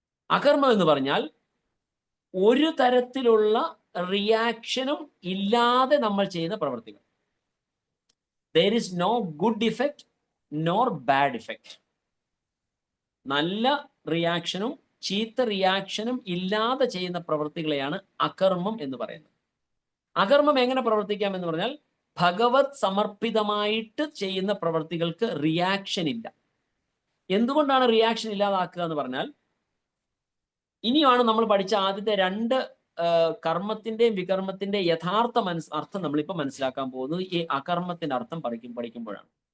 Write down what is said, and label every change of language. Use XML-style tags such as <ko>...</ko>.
<ml>അകർമ്മം എന്ന് പറഞ്ഞാൽ ഒരു തരത്തിലുള്ള റിയാക്ഷനും ഇല്ലാതെ നമ്മൾ ചെയ്യുന്ന പ്രവൃത്തികൾ.</ml> <en>there is no good effect nor bad effect.</en> <ml>നല്ല റിയാക്ഷനും ചീത്ത റിയാക്ഷനും ഇല്ലാതെ ചെയ്യുന്ന പ്രവൃത്തികളെയാണ് അകർമ്മം എന്ന് പറയുന്നത്. അകർമ്മം എങ്ങനെ പ്രവർത്തിക്കാം എന്ന് പറഞ്ഞാൽ ഭഗവത് സമർപ്പിതമായിട്ട് ചെയ്യുന്ന പ്രവൃത്തികൾക്ക് റിയാക്ഷൻ ഇല്ല. എന്തുകൊണ്ടാണ് റിയാക്ഷൻ ഇല്ലാതാക്കുക എന്ന് പറഞ്ഞാൽ, ഇനിയാണ് നമ്മൾ പഠിച്ച ആദ്യത്തെ 2 കർമ്മത്തിന്റെയും വികർമ്മത്തിന്റെയും യഥാർത്ഥ അർത്ഥം നമ്മളിപ്പോൾ മനസ്സിലാക്കാൻ പോകുന്നത് ഈ അകർമ്മത്തിന്റെ അർത്ഥം പഠിക്കുമ്പോഴാണ്.</ml>